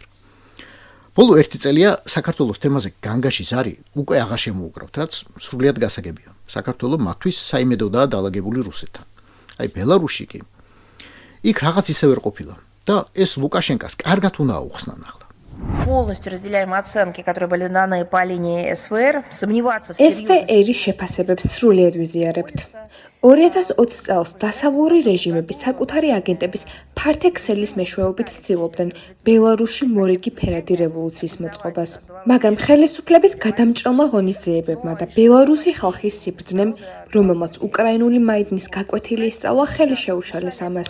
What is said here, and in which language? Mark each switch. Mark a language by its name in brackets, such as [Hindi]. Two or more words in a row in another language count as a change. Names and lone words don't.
[Georgian] ბოლო 1 წელია საქართველოს თემაზე განგაში ზარი უკვე აღარ შემოუკრავთ, რაც სრულიად გასაგებია. საქართველოს მათთვის საიმედოდაა დალაგებული რუსეთთან. აი ბელარუსში კი იქ რაღაც ისევ ვერ ყოფილა და ეს ლუკაშენკას კარგად უნდა აუხსნან ახლა. [Russian] Полностью разделяем оценки, которые были даны по линии СВР. Сомневаться в серьезности... [Georgian] SVR-ის შეფასებებს სრულიად ვიზიარებთ. 2020 წელს დასავლური რეჟიმები საკუთარი აგენტების ფართექსელის მეშვეობით ცდილობდნენ ბელარუსში მორიგი ფერადი რევოლუციის მოწყობას. მაგრამ ხელისუფლების გადამჭრელმა ღონისძიებებმა და ბელარუსი ხალხის სიბრძნემ, რომელმაც უკრაინული მაიდნის გაკვეთილი ისწავლა, ხელი შეუშალეს ამას.